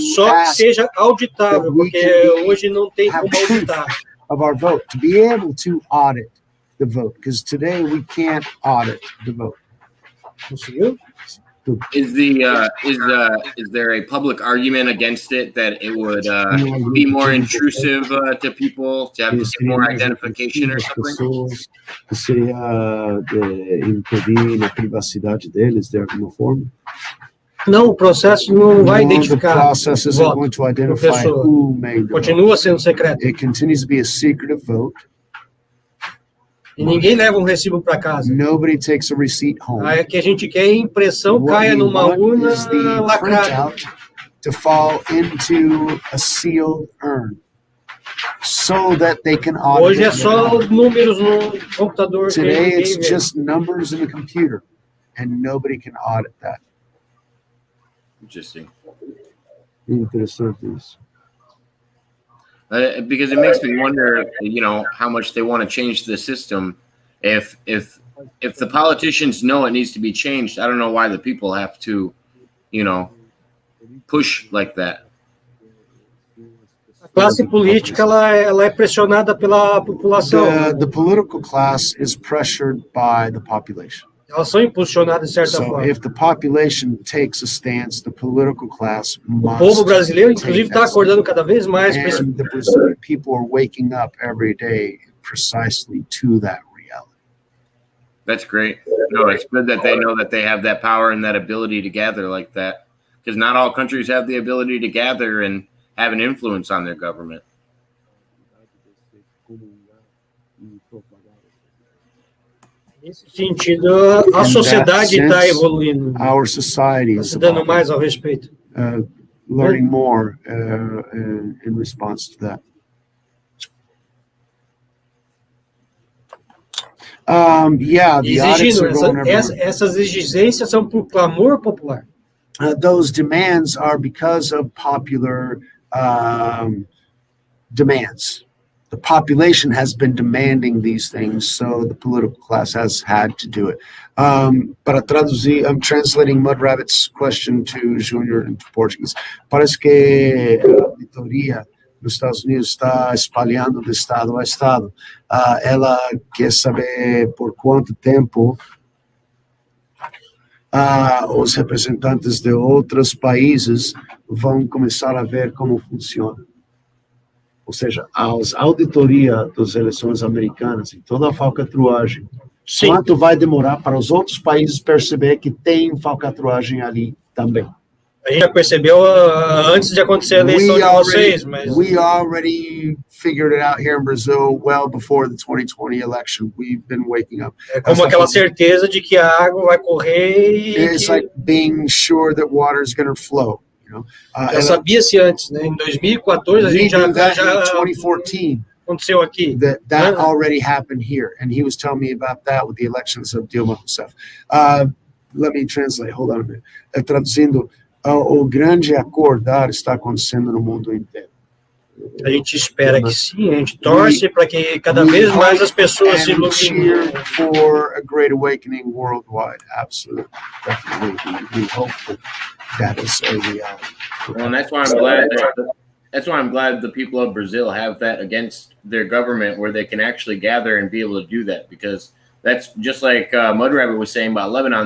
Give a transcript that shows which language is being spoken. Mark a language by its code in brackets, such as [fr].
[pt] só que seja auditável, porque hoje não tem como auditar. [en] Of our vote, to be able to audit the vote, because today we can't audit the vote. Is there a public argument against it that it would be more intrusive to people to have to get more identification or something? [pt] Seria impedir a privacidade deles de alguma forma? Não, o processo não vai identificar. [en] The process isn't going to identify who made the [pt] Continua sendo secreto. [en] It continues to be a secretive vote. [pt] E ninguém leva recibo para casa. [en] Nobody takes a receipt home. [pt] Aí que a gente quer a impressão caia numa urna lacrada. [en] To fall into a sealed urn, so that they can audit. [pt] Hoje é só números no computador. [en] Today it's just numbers in the computer, and nobody can audit that. Interesting. [pt] Interessante isso. [en] Because it makes me wonder, how much they want to change the system. If the politicians know it needs to be changed, I don't know why the people have to, push like that. [pt] A classe política ela é pressionada pela população. [en] The political class is pressured by the population. [pt] Elas são impulsionadas de certa forma. [en] So if the population takes a stance, the political class must. [pt] O povo brasileiro, inclusive, está acordando cada vez mais. [en] And the Brazilian people are waking up every day precisely to that reality. That's great. No, it's good that they know that they have that power and that ability to gather like that, because not all countries have the ability to gather and have an influence on their government. [pt] Nesse sentido, a sociedade está evoluindo. [en] Our society [pt] está se dando mais ao respeito. [en] Learning more in response to that. The audits are going [pt] essas exigências são por clamor popular. [en] Those demands are because of popular demands. The population has been demanding these things, so the political class has had to do it. [pt] Para traduzir, [en] I'm translating Mud Rabbit's question to Junior into Portuguese. [pt] Parece que a auditoria nos Estados Unidos está espalhando de estado a estado. Ela quer saber por quanto tempo os representantes de outros países vão começar a ver como funciona. Ou seja, as auditorias das eleições americanas e toda a falcatruagem, quanto vai demorar para os outros países perceber que tem falcatruagem ali também? A gente já percebeu antes de acontecer a eleição de vocês, mas... [en] We already figured it out here in Brazil well before the 2020 election. We've been waking up. [pt] É como aquela certeza de que a água vai correr e... [en] It's like being sure that water is going to flow. You know? [pt] Já sabia-se antes, né? Em 2014 a gente já 2014 aconteceu aqui. [en] That already happened here, and he was telling me about that with the elections of Dilma Rousseff. Let me translate. Hold on a minute. [pt] Traduzindo, o grande acordar está acontecendo no mundo inteiro. A gente espera que sim, a gente torce para que cada vez mais as pessoas se iluminem. [en] For a great awakening worldwide, absolutely, definitely. We hope that is a reality. Well, and that's why I'm glad. That's why I'm glad the people of Brazil have that against their government, where they can actually gather and be able to do that. Because that's just like Mud Rabbit was saying about Lebanon.